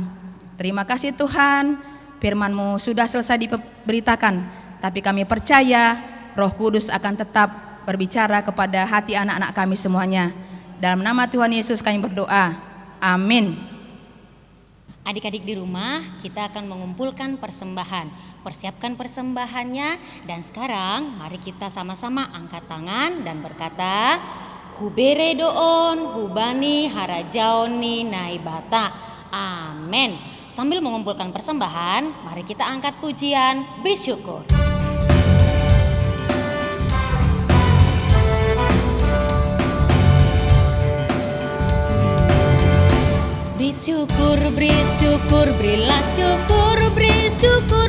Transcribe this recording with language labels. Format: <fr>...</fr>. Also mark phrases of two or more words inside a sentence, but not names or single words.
<id>Terima kasih Tuhan, firman-Mu sudah selesai diberitakan, tapi kami percaya Roh Kudus akan tetap berbicara kepada hati anak-anak kami semuanya. Dalam nama Tuhan Yesus kami berdoa, amin. Adik-adik di rumah, kita akan mengumpulkan persembahan. Persiapkan persembahannya, dan sekarang mari kita sama-sama angkat tangan dan berkata,</id> <bts>Hubere doon, hubani harajaoni naibata.</bts> <id>Amin. Sambil mengumpulkan persembahan, mari kita angkat pujian, bersyukur. Beri syukur, berilah syukur, beri syukur.</id>